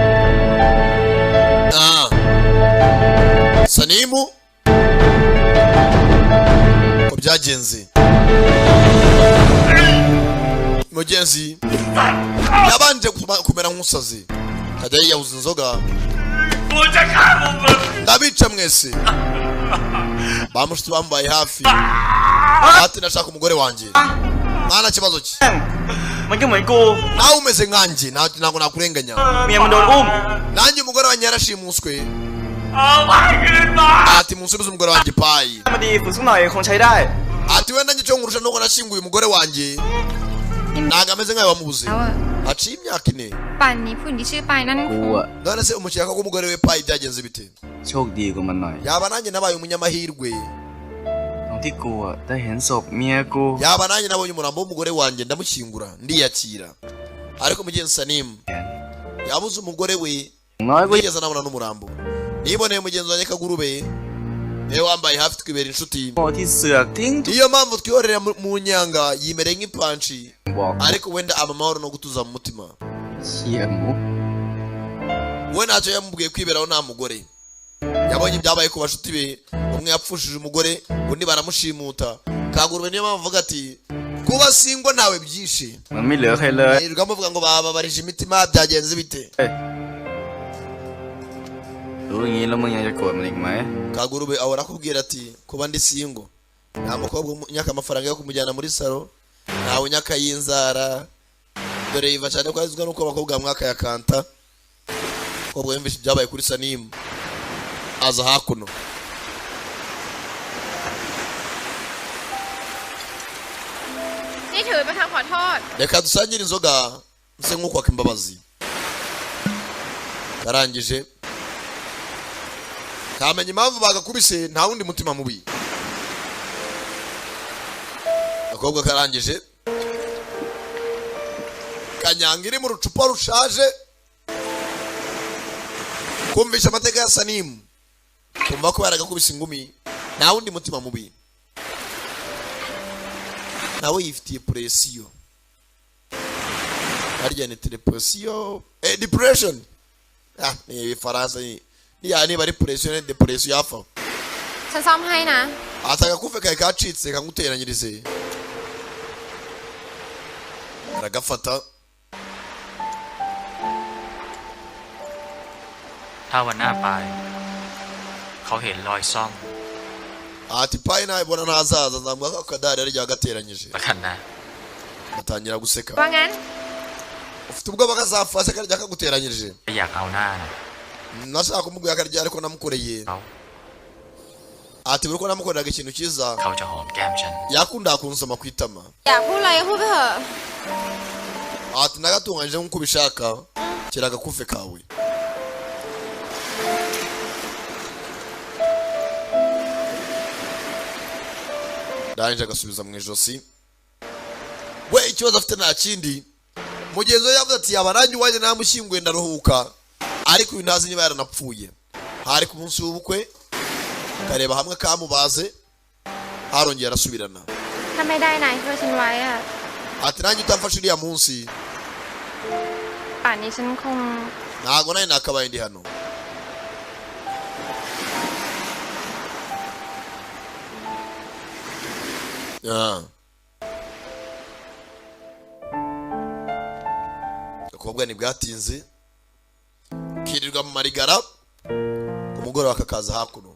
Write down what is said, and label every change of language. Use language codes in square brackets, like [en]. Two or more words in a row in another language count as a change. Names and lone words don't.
[rw] Sanimu ko byagenze mugenzi yabanje kumera nk'umusazi kadari yabuze inzoga ndabica mwese bamushitse bambaye hafi ati nashaka umugore wanjye mwana kibazo ki [th] มันก็เหมือนกู [rw] nawe umeze nkanjye ntabwo nakurenganya [th] เมียมันโดนอุ้ม [rw] nanjye umugore wanjye yarashimuswe ati munsubize umugore wanjye payi [th] มาดีฝึกสักหน่อยคงใช้ได้ [rw] ati wenda njye cyo nkurusha nuko nashinguye umugore wanjye ntabwo ameze nkawe wamubuze haciye imyaka 4 [th] ป่านนี้ผู้หญิงที่ชื่อปายนั่น กูอะ [rw] none se umukeka ko umugore we payi byagenze bite [th] โชคดีกว่ามันหน่อย [rw] yaba nanjye nabaye umunyamahirwe [th] ตรงที่กูอะได้เห็นศพเมียกู [rw] yaba nanjye nabonye umurambo w'umugore wanjye ndamushyingura ndiyakira ariko mugenzi Sanimu yabuze umugore we [th] น้อยกู [rw] yigeze anabona n'umurambo niboneye mugenzi wanjye Kagurube niwe wambaye hafi twibera inshuti [th] โง่ที่เสือกทิ้ง [rw] niyo mpamvu twiyorera mu nyanga yimereye nk'ipanshi [th] บอก [rw] ariko wenda aba amahoro no gutuza mu mutima [th] เชี่ยหมู [rw] we ntacyo yamubwiye kwiberaho nta mugore yabonye ibyabaye ku bashuti be umwe yapfushije umugore undi baramushimuta Kagurube niyo mpamvu avuga ati kuba singo ntawe byishe [th] มันไม่เหลือใครเลย [rw] yirirwa muvuga ngo babarije imitima byagenze bite [th] รู้อย่างนี้แล้วมึงยังจะโกรธมันอีกไหม [rw] Kagurube ahora akubwira ati kuba ndi singo nta mukobwa unyaka amafaranga yo kumujyana muri salo ntawe unyaka y'inzara dore yiva cyane ko azizwa nuko abakobwa mwaka ya kanta kobwa yumvishe ibyabaye kuri Sanimu aza hakuno [th] นี่ถือเป็นคำขอโทษ [rw] reka dusangire inzoga nse nk'ukwaka imbabazi karangije kamenya impamvu bagakubise nta wundi mutima mubi akobwa karangije kanyanga iri mu rucupa rushaje kumvisha amateka ya Sanimu kumva ko yaragakubise ingumi nta wundi mutima mubi nawe yifitiye presiyo harya ni [en] depression depression [rw] ni Faransa ni yani bari presiyo ni depression yafa [th] ฉันซ่อมให้นะ [rw] ataka kufe kai kacitse kanguteranyirize aragafata [th] ถ้าวันหน้าไปเขาเห็นรอยซ่อม [rw] ati payi nabibona ntazaza nzambwa ko akadari yari yagateranyije [th] ประกันนะ [rw] batangira guseka [th] ว่างั้น [rw] ufite ubwoba kazafashe akarya kaguteranyirije [th] อยากเอาหน้านะ [rw] nashaka kumubwira akarya ariko namukoreye [th] เขา [rw] ati buri ko namukoreraga ikintu cyiza [th] เขาจะหอมแก้มฉัน [rw] yakundaga kunsoma ku itama [th] อยากพูดอะไรก็พูดไปเถอะ [rw] ati nagatunganyije nk'uko ubishaka kira agakufe kawe ndangije agasubiza mu ijosi. We ikibazo afite nta kindi, mugenzi we yavuze ati yaba nanjye wanjye namushyinguye ndaruhuka, ariko uyu ntazi niba yaranapfuye. Hari ku munsi w'ubukwe, kareba hamwe kamubaze, harongera arasubirana. [th] ถ้าไม่ได้นายช่วยฉันไว้อะ [rw] Ati nanjye utamfashe uriya munsi [th] ป่านนี้ฉันคง [rw] ntago nawe nakabaye ndi hano. Akobwa ntibwatinze kirirwa mu marigara, ku mugoroba kakaza hakuno.